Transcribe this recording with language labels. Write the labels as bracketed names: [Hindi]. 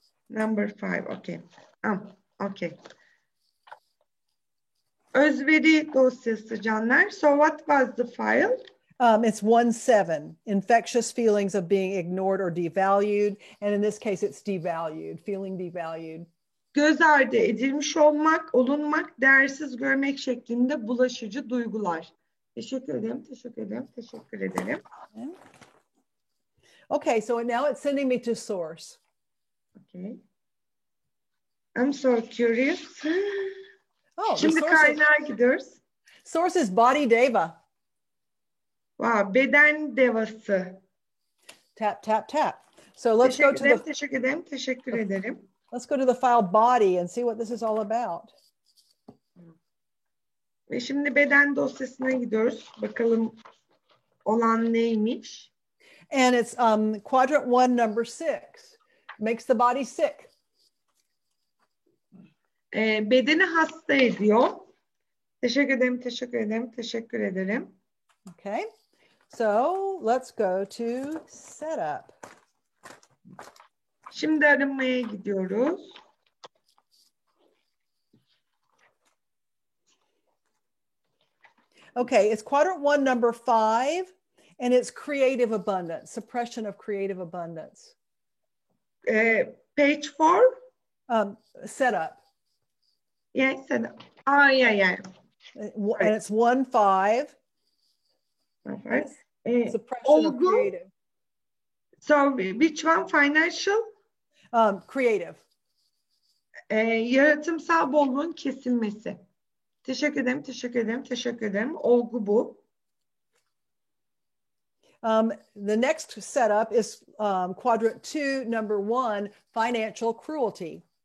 [English] Number 5, okay. Okay. [Turkish] Özveri dosyası canlar. [English] So what was the file? It's 1.7, infectious feelings of being ignored or devalued. And in this case, it's devalued, feeling devalued. [Turkish] Göz ardı edilmiş olmak, olunmak, değersiz görmek şeklinde bulaşıcı duygular. Teşekkür ederim, teşekkür ederim, teşekkür ederim. [English] Okay, so now it's sending me to source. Okay. I'm so curious. Oh, [Turkish] şimdi kaynağa gidiyoruz. [English] Source is body deva. [Turkish] Wow, beden devası. [English] Tap, tap, tap. So let's go to the... [Turkish] Teşekkür ederim, teşekkür ederim. [English] Let's go to the file body and see what this is all about. [Turkish] Ve şimdi beden dosyasına gidiyoruz. Bakalım olan neymiş. [English] And it's quadrant 1, number 6. Makes the body sick. [Turkish] Bedeni hasta ediyor. Teşekkür ederim, teşekkür ederim, teşekkür ederim. [English] Okay, so let's go to setup. [Turkish] Şimdi aramaya gidiyoruz. [English] Okay, it's quadrant 1, number 5, and it's creative abundance, suppression of creative abundance. Page 4? Setup. Yeah, setup. Oh, yeah. And it's 1.5. Suppression of creative. So which one? Financial? Creative. [Turkish] Yaratımsal bolluğun kesilmesi. Teşekkür ederim, teşekkür ederim, teşekkür ederim. Olgu bu. [English] The next setup is quadrant 2, number 1, financial cruelty.